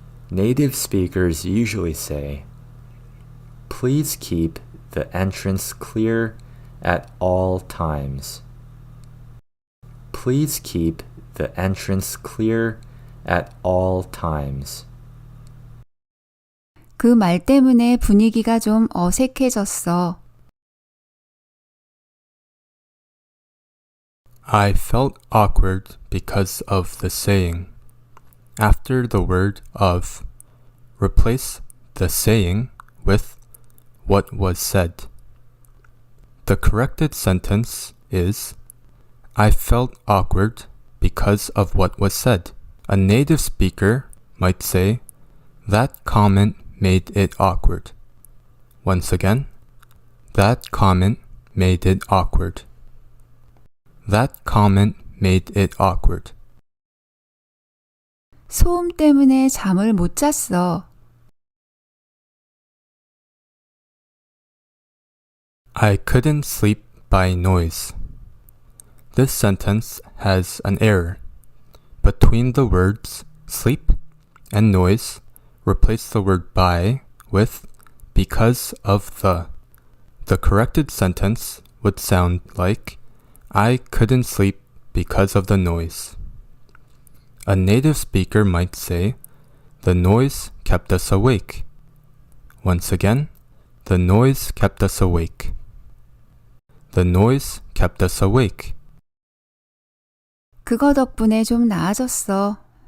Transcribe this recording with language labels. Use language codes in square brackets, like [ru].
[en] Native speakers usually say, "Please keep the entrance clear at all times." Please keep the entrance clear at all times. [ko] 그 말 때문에 분위기가 좀 어색해졌어. [en] I felt awkward because of the saying. After the word of, replace the saying with what was said. The corrected sentence is, I felt awkward because of what was said. A native speaker might say, that comment made it awkward. Once again, that comment made it awkward. That comment made it awkward. [ko] 소음 때문에 잠을 못 잤어. [en] I couldn't sleep by noise. This sentence has an error. Between the words sleep and noise, replace the word by with because of the. The corrected sentence would sound like, I couldn't sleep because of the noise. A native speaker might say, the noise kept us awake. Once again, the noise kept us awake. The noise kept us awake. [ko] 그거 덕분에 좀 나아졌어.